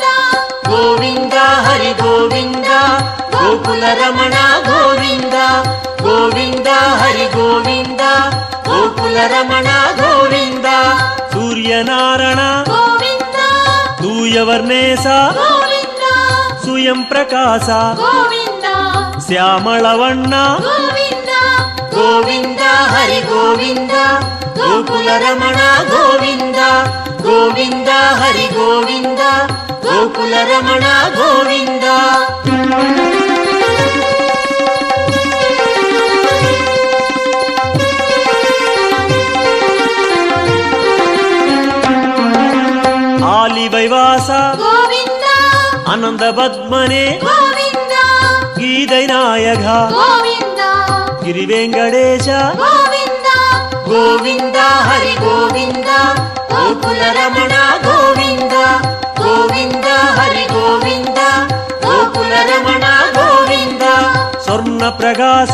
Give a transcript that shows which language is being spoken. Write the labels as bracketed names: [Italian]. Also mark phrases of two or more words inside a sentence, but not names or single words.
[Tamil] கோவிந்த ஹரி கோவிந்த கோகுல ரமண கோவிந்த கோவிந்த ஹரி கோவிந்த கோகுல ரமண கோவிந்த. சூரியநாராயண [Kannada] ಗೋವಿಂದ [Tamil] தூயவர்ணேச [Kannada] ಗೋವಿಂದ [Tamil] சுயம் பிரகாச [Kannada] ಗೋವಿಂದ ಶ್ಯಾಮಳವಣ್ಣ ಗೋವಿಂದ ಗೋವಿಂದ ಹರಿ ಗೋವಿಂದ ಗೋಕುಲ ರಮಣ ಗೋವಿಂದ ಗೋವಿಂದ ಹರಿ ಗೋವಿಂದ ಗೋಕುಲ ರಮಣ ಗೋವಿಂದ. [Tamil] ஆலிவைவாச [Kannada] ಗೋವಿಂದ [Tamil] அனந்த பத்மனே [Kannada] ಗೋವಿಂದ [Tamil] கீதை நாயக [Kannada] ಗೋವಿಂದ ಗಿರಿವೆಂಕಟೇಶ ಗೋವಿಂದ ಗೋವಿಂದ ಹರಿ ಗೋವಿಂದ ಗೋಕುಲ ರಮಣ ಗೋವಿಂದ ಗೋವಿಂದ ಹರಿ ಗೋವಿಂದ ಗೋಕುಲ ರಮಣ ಗೋವಿಂದ. ಸ್ವರ್ಣ ಪ್ರಕಾಶ